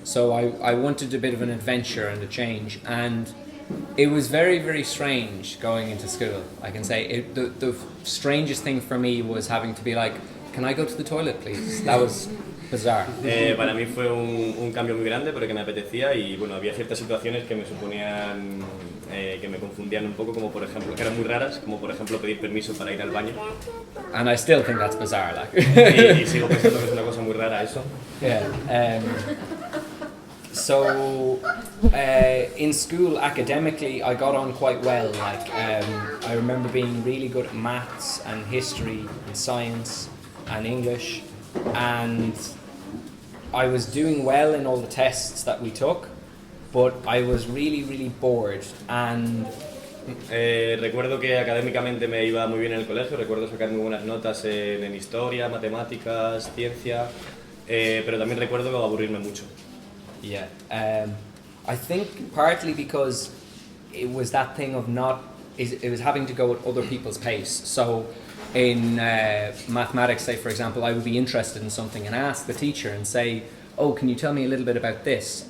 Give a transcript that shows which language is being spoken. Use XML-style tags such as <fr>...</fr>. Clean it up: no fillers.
<en>So I wanted a bit of an adventure and a change, and it was very, very strange going into school. I can say the strangest thing for me was having to be like, can I go to the toilet, please? That was bizarre.</en> <es>Para mí fue un cambio muy grande porque me apetecía y bueno, había ciertas situaciones que me suponían, que me confundían un poco, como por ejemplo, que eran muy raras, como por ejemplo pedir permiso para ir al baño.</es> <en>And I still think that's bizarre, like.</en> <es>y sigo pensando que es una cosa muy rara eso.</es> <en>Yeah. So in school, academically, I got on quite well. Like I remember being really good at maths and history and science and English, and I was doing well in all the tests that we took, but I was really, really bored. And</en> <es>recuerdo que académicamente me iba muy bien en el colegio, recuerdo sacar muy buenas notas en historia, matemáticas, ciencia, pero también recuerdo aburrirme mucho.</es> <en>Yeah, I think partly because it was that thing of it was having to go at other people's pace. So in mathematics, say for example, I would be interested in something and ask the teacher and say, oh, can you tell me a little bit about this?</en>